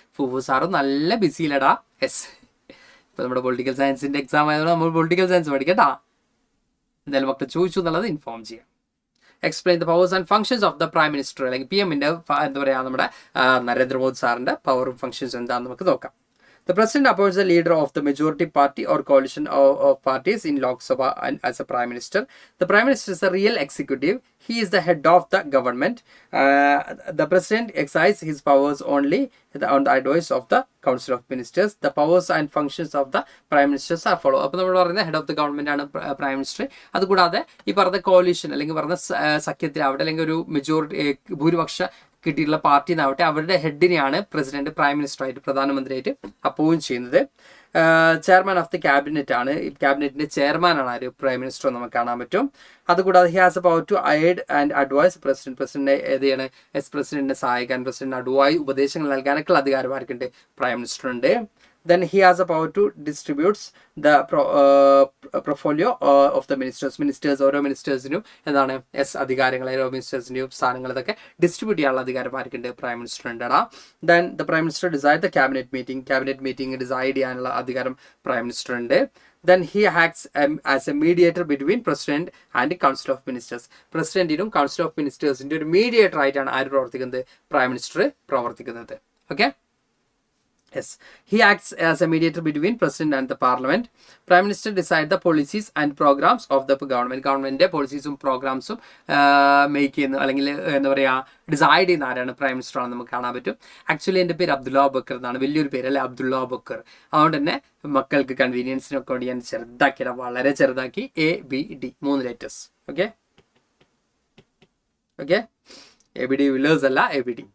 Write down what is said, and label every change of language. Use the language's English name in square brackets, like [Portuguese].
[Malayalam] ഫുവു സാറും നല്ല ബിസിയിലടാ. യെസ്, ഇപ്പൊ നമ്മുടെ പൊളിറ്റിക്കൽ സയൻസിന്റെ എക്സാം ആയതുകൊണ്ട് നമ്മൾ പൊളിറ്റിക്കൽ സയൻസ് പഠിക്കട്ടാ. എന്തായാലും മക്കൾ ചോദിച്ചു എന്നുള്ളത് ഇൻഫോം ചെയ്യാം. [English] explain the powers and functions of the prime minister [Malayalam] അല്ലെങ്കിൽ PM-ന്റെ എന്താ പറയുക നമ്മുടെ നരേന്ദ്രമോദി സാറിന്റെ പവറും ഫങ്ഷൻസും എന്താണെന്ന് നമുക്ക് നോക്കാം. [English] The president appoints the leader of the majority party or coalition of parties in Lok Sabha as a prime minister. The prime minister is a real executive. He is the head of the government. The president exercises his powers only on the advice of the council of ministers. The powers and functions of the prime ministers are followed. [Malayalam] അപ്പോൾ നമ്മൾ പറയുന്നത് head of the government ആണ് prime minister. അതുകൂടാതെ ഈ പറഞ്ഞ കോalition അല്ലെങ്കിൽ പറഞ്ഞ സഖ്യത്തിലാവട്ടെ അല്ലെങ്കിൽ ഒരു മെജോറിറ്റി ഭൂരിപക്ഷ കിട്ടിയിട്ടുള്ള പാർട്ടിന്നാവട്ടെ അവരുടെ ഹെഡിനെയാണ് പ്രസിഡന്റ് പ്രൈം മിനിസ്റ്റർ ആയിട്ട് പ്രധാനമന്ത്രിയായിട്ട് അപ്പോയിന്റ് ചെയ്യുന്നത്. [English] chairman of the cabinet [Malayalam] ആണ്. ഈ ക്യാബിനറ്റിന്റെ ചെയർമാനാണ് ആര്? പ്രൈം മിനിസ്റ്റർ നമുക്ക് കാണാൻ പറ്റും. അതുകൂടാതെ [English] he has a power to aid and advise [Malayalam] പ്രസിഡന്റിനെ ഏതാണ്? പ്രസിഡന്റിനെ സഹായിക്കാൻ, പ്രസിഡന്റ് ഉപദേശങ്ങൾ നൽകാനൊക്കെ അധികാരമാർക്കുണ്ട്? പ്രൈം മിനിസ്റ്റർ ഉണ്ട്. [English] Then he has a power to distributes the portfolio of the ministers. [Malayalam] ഓരോ മിനിസ്റ്റേഴ്സിനും എന്താണ് അധികാരങ്ങൾ, ഓരോ മിനിസ്റ്റേഴ്സിന്റെയും സ്ഥാനങ്ങൾ ഇതൊക്കെ ഡിസ്ട്രിബ്യൂട്ട് ചെയ്യാനുള്ള അധികാരം ആർക്കുണ്ട്? പ്രൈം മിനിസ്റ്റർ ഉണ്ടാ. [English] then the prime minister decide the cabinet meeting [Malayalam] decide ചെയ്യാനുള്ള അധികാരം പ്രൈം മിനിസ്റ്റർ ഉണ്ട്. [English] Then he acts as a mediator between president and council of ministers. [Malayalam] പ്രസിഡന്റിനും council of മിനിസ്റ്റേഴ്സിന്റെ ഒരു മീഡിയേറ്റർ ആയിട്ടാണ് ആര് പ്രവർത്തിക്കുന്നത്? പ്രൈം മിനിസ്റ്റർ പ്രവർത്തിക്കുന്നത്. [English] Okay, yes, he acts as a mediator between president and the parliament. Prime minister decide the policies and programs of the government. [Malayalam] ഗവൺമെന്റിന്റെ പോളിസീസും പ്രോഗ്രാംസും make ചെയ്യുന്ന അല്ലെങ്കിൽ എന്താ പറയുക ഡിസൈഡ് ചെയ്യുന്ന ആരാണ്? പ്രൈം മിനിസ്റ്റർ ആണ് നമുക്ക് കാണാൻ പറ്റും. ആക്ച്വലി എൻ്റെ പേര് അബ്ദുള്ള ബക്കർ എന്നാണ്, വലിയൊരു പേര് അല്ലെ, അബ്ദുള്ള ബക്കർ. അതുകൊണ്ട് തന്നെ മക്കൾക്ക് കൺവീനിയൻസിനൊക്കെ വേണ്ടി ഞാൻ ചെറുതാക്കിയിടാം, വളരെ ചെറുതാക്കി. ABD 3 letters. Okay, okay, ABD Villiers അല്ല, ABD.